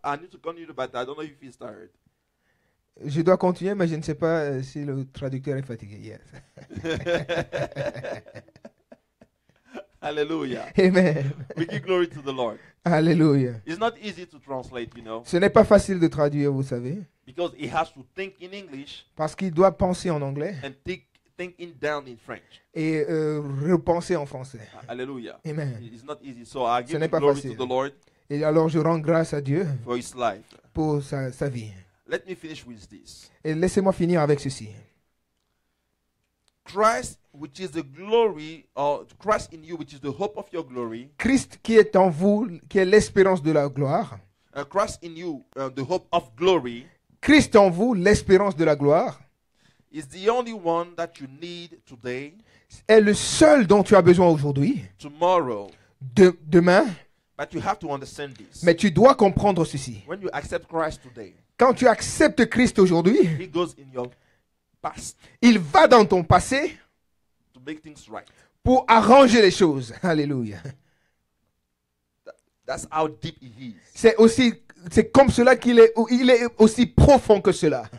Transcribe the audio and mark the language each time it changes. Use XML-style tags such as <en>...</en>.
<en>I need to continue, but I don't know if he's tired.</en> <fr>Je dois continuer, mais je ne sais pas si le traducteur est fatigué.</fr> <en>Yes. Hallelujah.</en> <fr>Amen.</fr> <en>We give glory to the Lord.</en> <fr>Alléluia.</fr> <en>It's not easy to translate,</en> <fr>Ce n'est pas facile de traduire, vous savez,</fr> <en>because he has to think in English</en> <fr>parce qu'il doit penser en anglais</fr> <en>and thinking down in French.</en> <fr>et repenser en français.</fr> <en>Hallelujah.</en> <fr>Amen.</fr> <en>It's not easy. So I</en> <fr>Ce</fr> <en>give</en> <fr>n'est pas</fr> <en>glory</en> <fr>facile.</fr> <en>to the Lord</en> <fr>Et alors je rends grâce à Dieu</fr> <en>for his life.</en> <fr>pour sa vie.</fr> <en>Let me finish with this.</en> <fr>Et laissez-moi finir avec ceci.</fr> <en>Christ, which is the glory, or Christ in you, which is the hope of your glory.</en> <fr>Christ qui est en vous, qui est l'espérance de la gloire.</fr> <en>Christ in you, the hope of glory,</en> <fr>Christ en vous, l'espérance de la gloire,</fr> <en>is the only one that you need today,</en> <fr>est le seul dont tu as besoin aujourd'hui,</fr> <en>tomorrow.</en> <fr>demain.</fr> <en>But you have to understand this.</en> <fr>Mais tu dois comprendre ceci.</fr> <en>When you accept Christ today,</en> <fr>Quand tu acceptes Christ aujourd'hui,</fr> <en>he goes in your past</en> <fr>il va dans ton passé</fr> <en>to make things right.</en> <fr>pour arranger les choses. Alléluia.</fr> <en>That's how deep he is.</en> <fr>C'est comme cela il est aussi profond que cela.</fr>